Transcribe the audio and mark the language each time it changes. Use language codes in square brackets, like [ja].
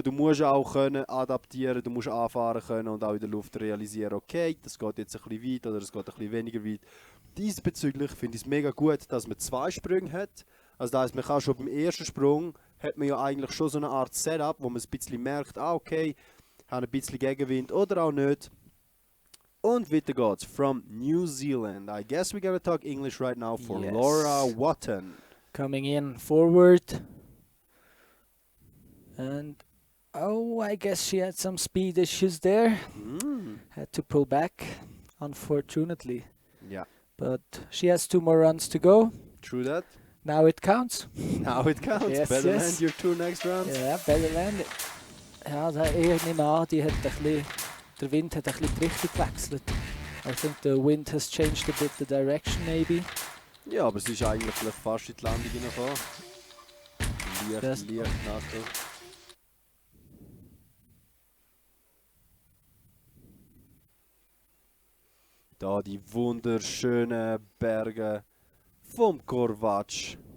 [de] Du musst auch können adaptieren, du musst anfahren können und auch in der Luft realisieren, okay, das geht jetzt ein bisschen weit oder es geht ein bisschen weniger weit. Diesbezüglich finde ich es mega gut, dass man 2 Sprünge hat. Also das heisst, man kann schon beim ersten Sprung, hat man ja eigentlich schon so eine Art Setup, wo man ein bisschen merkt, okay, habe ein bisschen Gegenwind oder auch nicht. Und weiter geht's. [en] From New Zealand. I guess we gotta talk English right now for Laura Watton. Coming in forward. And I guess she had some speed issues there. Had to pull back, unfortunately. Yeah. But she has 2 more runs to go. True that. Now it counts. Now it counts. Yes, better yes. land your 2 next rounds. Ja, better land. [de] Ja, ich nehme an, der Wind hat ein bisschen die Richtung gewechselt. [en] I think the wind has changed a bit the direction maybe. [de] Ja, aber es ist eigentlich vielleicht fast in die Landung hineingekommen. Leicht nachher. Da die wunderschönen Berge vom Corvatsch.